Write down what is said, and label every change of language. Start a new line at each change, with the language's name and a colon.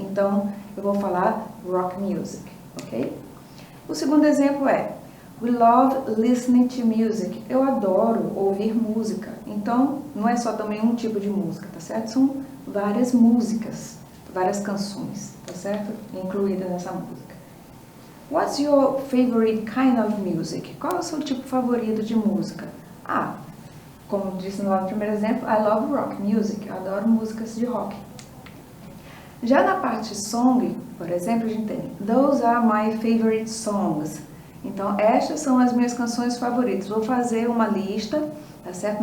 Portuguese: Então, eu vou falar rock music, ok? O segundo exemplo é
English: we love listening to music.
Portuguese: Eu adoro ouvir música. Então, não é só também um tipo de música, tá certo? São várias músicas, várias canções, tá certo? Incluída nessa música.
English: What's your favorite kind of music?
Portuguese: Qual é o seu tipo favorito de música? Como disse no primeiro exemplo,
English: I love rock music.
Portuguese: Eu adoro músicas de rock. Já na parte song, por exemplo, a gente tem
English: those are my favorite songs.
Portuguese: Então, estas são as minhas canções favoritas. Vou fazer uma lista, tá certo?